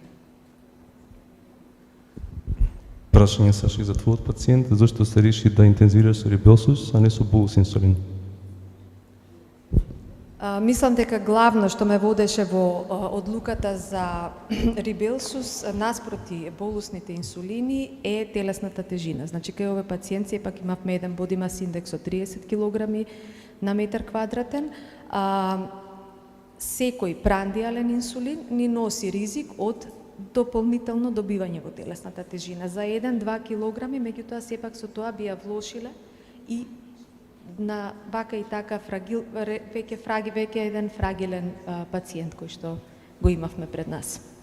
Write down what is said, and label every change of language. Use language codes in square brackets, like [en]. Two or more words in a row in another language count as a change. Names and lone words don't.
[mk] Прашање Саша и за твојот пациент, зашто се реши да интензивираш со рибелсус, а не со болус инсулин? Мислам дека главно што ме водеше во одлуката за рибелсус наспроти болусните инсулини е телесната тежина. Значи, кај овој пациент сепак имавме еден [en] body mass index [mk] од 30 кг на метар квадратен. Секој прандиален инсулин ни носи ризик од дополнително добивање во телесната тежина за 1-2 килограми, меѓутоа сепак со тоа би ја влошиле и на вака и така веќе еден фрагилен пациент кој што го имавме пред нас.